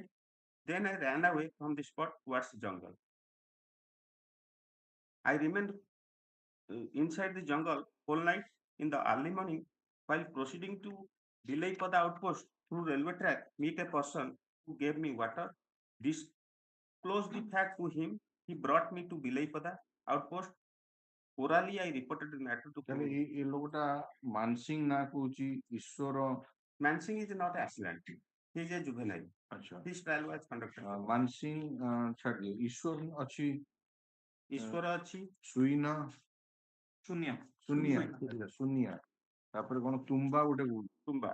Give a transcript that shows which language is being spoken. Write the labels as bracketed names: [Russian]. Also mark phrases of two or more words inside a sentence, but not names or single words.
[English] Then I ran away from the spot towards the jungle. I remained inside the jungle whole night. In the early morning, while proceeding to Vilaipada outpost through railway track, meet a person who gave me water. Disclosed the fact to him. He brought me to Vilaipada outpost. Orally, I reported the matter to [Odia] ତାହେଲେ [English] police. [Odia] ଏ ଲୋକଟା ମାନସିଂ ନା କହୁଛି ଈଶ୍ୱର [English] Mansingh is not an assailant. He is a juvenile. [Odia] ଆଚ୍ଛା [English] His trial was conducted. [Odia] ମାନସିଂ ଛାଡି ଦିଅ ଈଶ୍ୱର ଅଛି ଈଶ୍ୱର ଅଛି, ସୁଇନ ଶୂନ୍ୟ, ସୁନିଆ ସୁନିଆ ତାପରେ କଣ ତୁମ୍ବା ଗୋଟେ କହୁଛି ତୁମ୍ବା।